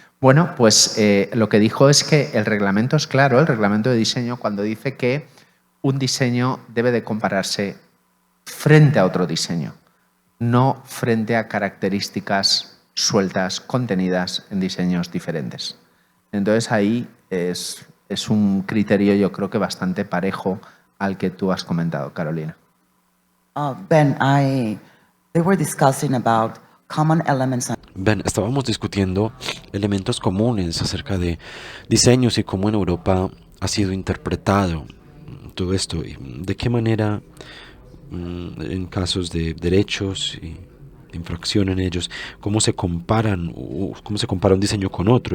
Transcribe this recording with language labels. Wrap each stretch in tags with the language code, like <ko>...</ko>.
<es>Bueno, pues lo que dijo es que el reglamento es claro, el reglamento de diseño, cuando dice que un diseño debe de compararse frente a otro diseño, no frente a características sueltas, contenidas en diseños diferentes. Entonces ahí es un criterio, yo creo que bastante parejo al que tú has comentado, Carolina.</es> <en>Ben, they were discussing about common elements.</en> <es>Ben, estábamos discutiendo elementos comunes acerca de diseños y cómo en Europa ha sido interpretado todo esto, y de qué manera en casos de derechos y infracción en ellos, cómo se compara un diseño con otro.</es>